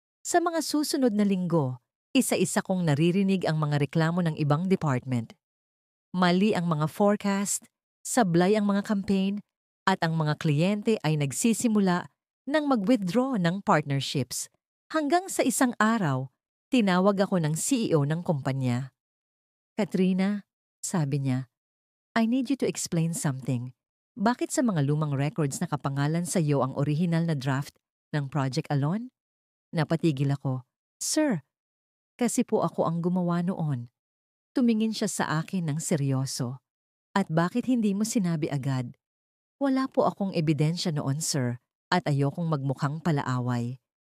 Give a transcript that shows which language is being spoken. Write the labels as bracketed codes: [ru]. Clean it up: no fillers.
[tl] Sa mga susunod na linggo, isa-isa kong naririnig ang mga reklamo ng ibang department. Mali ang mga forecast, sablay ang mga campaign, at ang mga kliyente ay nagsisimula ng mag-withdraw ng partnerships. Hanggang sa isang araw, tinawag ako ng CEO ng kumpanya. [en] Katrina, [tl] sabi niya, [en] I need you to explain something. [tl] Bakit sa mga lumang records nakapangalan sa iyo ang original na draft ng Project Alon? Napatigil ako. Sir, kasi po ako ang gumawa noon. Tumingin siya sa akin ng seryoso. At bakit hindi mo sinabi agad? Wala po akong ebidensya noon, sir, at ayokong magmukhang palaaway.